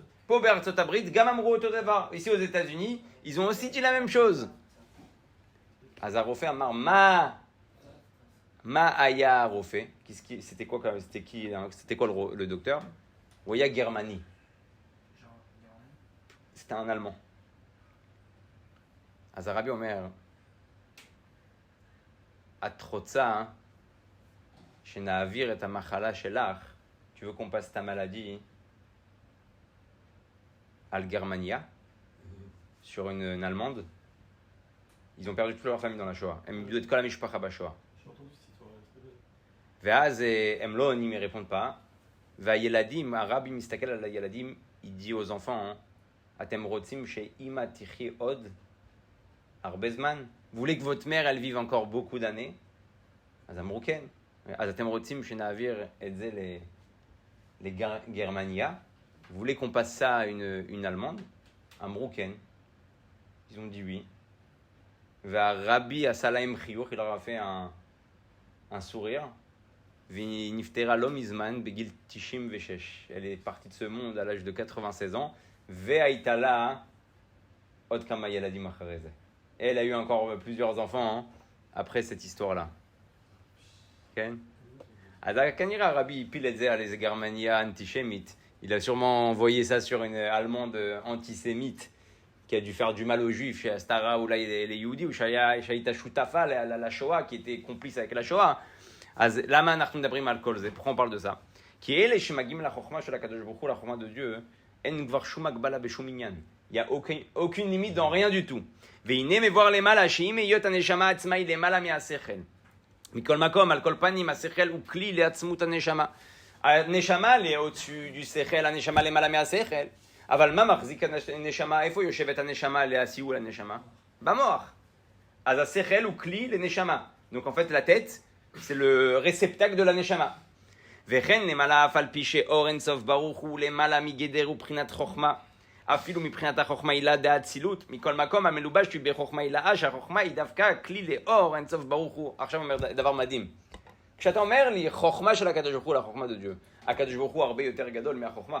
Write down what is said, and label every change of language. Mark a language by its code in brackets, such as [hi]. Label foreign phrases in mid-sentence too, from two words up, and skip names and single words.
[he] פה בארצות הברית גם אמרו אותו דבר. [fr] Ici aux États-Unis, ils ont aussi dit la même chose. [he] אז הרופא אמר, מה היה הרופא? [fr] C'était quoi le docteur? [he] הוא היה גרמני. [fr] C'était un allemand. [he] אז הרבי אומר, את רוצה שנעביר את המחלה שלך, [fr] tu veux qu'on passe ta maladie à Germania, sur une Allemande. Ils ont perdu toute leur famille dans la Shoah. [he] הם איבדו את כל המשפחה בשואה. ואז הם לא עונים, [fr] ils répondent pas. [he] והילדים, הרבי מסתכל על הילדים, [fr] il dit aux enfants, [he] אתם רוצים שאמא תחיה עוד הרבה זמן? [fr] Vous voulez que votre mère, elle vive encore beaucoup d'années? [he] אז אמרו כן. אז אתם רוצים שנעביר את זה לגרמניה? [fr] Vous voulez qu'on passe ça à une Allemande? [he] אמרו כן. [fr] Ils ont dit oui. [he] והרבי עשה להם חיוך, [fr] il leur a fait un sourire. [he] והיא נפטרה לא מזמן, בגיל 96. [fr] Elle est partie de ce monde à l'âge de 96 ans. [he] והייתה לה עוד כמה ילדים אחרי זה. [fr] Elle a eu encore plusieurs enfants après cette histoire-là. [he] כן? אז כנראה הרבי הפיל את זה על איזה גרמניה אנטישמית. [fr] Il a sûrement envoyé ça sur une Allemande antisémite qui a dû faire du mal aux Juifs, chez Astara ou là les Yehudi, ou [he] שהייתה שותפה לשואה, [fr] qui était complice avec la Shoah. [he] אז למה אנחנו מדברים על כל זה? [fr] pourquoi on parle de ça? [he] כי אלה שמגיעים לחוכמה של הקדוש ברוך הוא, לחוכמה [fr] de Dieu, [he] אין כבר שום הגבלה בשום עניין. [fr] Il n'y a aucune limite dans rien du tout. [he] והנה מבואר למעלה, שאם היות הנשמה עצמה היא למעלה מהשכל. מכל מקום, על כל פנים, השכל הוא כלי לעצמות הנשמה. הנשמה [fr] au-dessus du [he] שכל, הנשמה למעלה מהשכל. אבל מה מחזיק הנשמה? איפה יושבת הנשמה להסיעו לנשמה? במוח. אז השכל הוא כלי לנשמה. [fr] Donc en fait, la tête, c'est le réceptacle de la neshama. [he] וכן למעלה אף על פי שאור אין סוף ברוך הוא למעלה מגדר ובחינת חוכמה. אפילו מבחינת החוכמה עילה דאצילות, מכל מקום המלובש בחוכמה עילאה, שהחוכמה היא דווקא כלי לאור אין סוף ברוך הוא. עכשיו אומר דבר מדהים. כשאתה אומר לי חוכמה של הקדוש ברוך הוא לחוכמה [fr] de Dieu, [he] הקדוש ברוך הוא הרבה יותר גדול מהחוכמה.